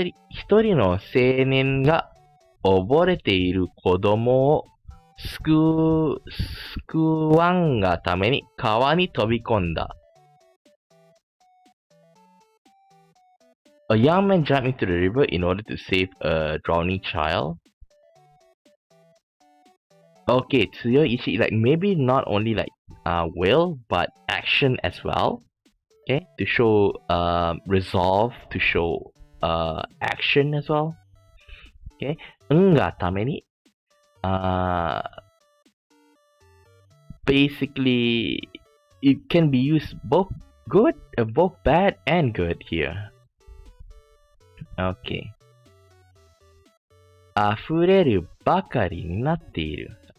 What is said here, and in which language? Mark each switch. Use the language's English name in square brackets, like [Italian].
[Japanese] 一人の青年が溺れている子供を救わんがために川に飛び込んだ。 [English] A young man jumped into the river in order to save a drowning child. Okay, 強い意志, like maybe not only like will, but action as well. Okay, to show resolve, to show action as well. Okay, がために basically it can be used both bad and good here. Okay. [Japanese] 溢れるばかりになっている。